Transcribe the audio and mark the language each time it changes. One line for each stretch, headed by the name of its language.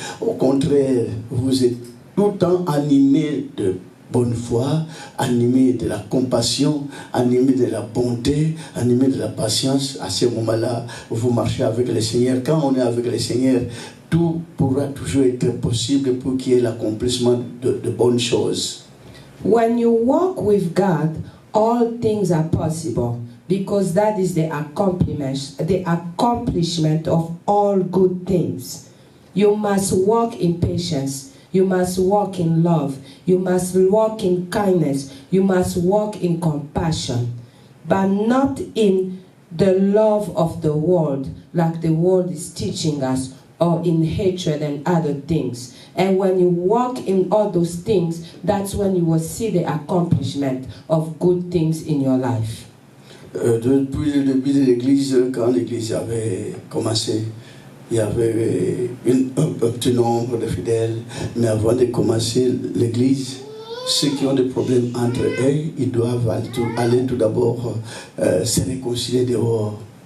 French: Au contraire, vous êtes tout le temps animés de bonne foi, animé de la compassion, animé de la bonté, animé de la patience. À ce moment-là, vous marchez avec le Seigneur. Quand on est avec le Seigneur, tout pourra toujours être possible pour qu'il y ait l'accomplissement de bonnes choses.
English: When you walk with God, all things are possible, because that is the accomplishment of all good things. You must walk in patience. You must walk in love. You must walk in kindness. You must walk in compassion. But not in the love of the world, like the world is teaching us, or in hatred and other things. And when you walk in all those things, that's when you will see the accomplishment of good things in your life.
French: Depuis le début de l'Église, quand l'Église avait commencé, il y avait un petit nombre de fidèles, mais avant de commencer l'Église, ceux qui ont des problèmes entre eux, ils doivent aller tout d'abord se réconcilier dehors.